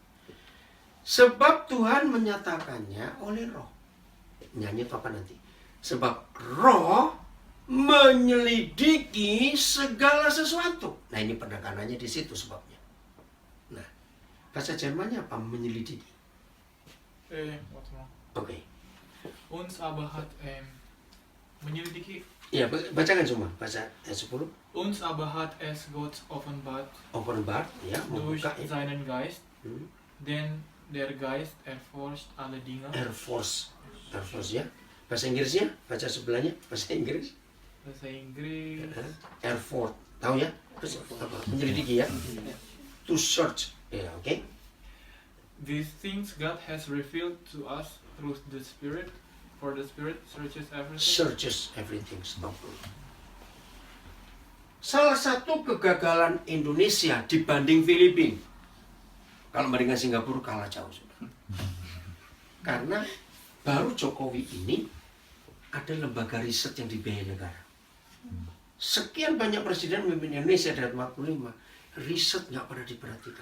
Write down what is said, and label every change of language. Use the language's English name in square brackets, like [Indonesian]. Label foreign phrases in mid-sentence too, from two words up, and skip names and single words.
[Indonesian] Sebab Tuhan menyatakannya oleh Roh. Nyanyi itu apa nanti? Sebab Roh menyelidiki segala sesuatu. Nah ini penekanannya di situ sebabnya. Nah, bahasa Jermannya apa? Menyelidiki. [German] Warte mal. [Indonesian] Oke. [German] Uns aber hat menyelidiki. [Indonesian] Ya, bacakan semua. Baca ayat 10. [German] Uns aber hat es Gott offenbart [Indonesian] Offenbart, ya, [German] durch [Indonesian] membuka ya. [German] seinen Geist, denn der Geist erforscht alle Dinge. [Indonesian] Air Force ya. Bahasa Inggrisnya, baca sebelahnya, bahasa Inggris. Bahasa Inggris. Air Force, tahu ya? Apa? Menyelidiki ya. [English] To search, ya, oke. These things God has revealed to us through the Spirit, for the Spirit searches everything. Searches everything. Stop. [Indonesian] Salah satu kegagalan Indonesia dibanding Filipina, kalau bandingkan Singapura kalah jauh sudah. Karena baru Jokowi ini ada lembaga riset yang dibiayai negara. Sekian banyak presiden memimpin Indonesia dari 45, riset nggak pernah diperhatikan.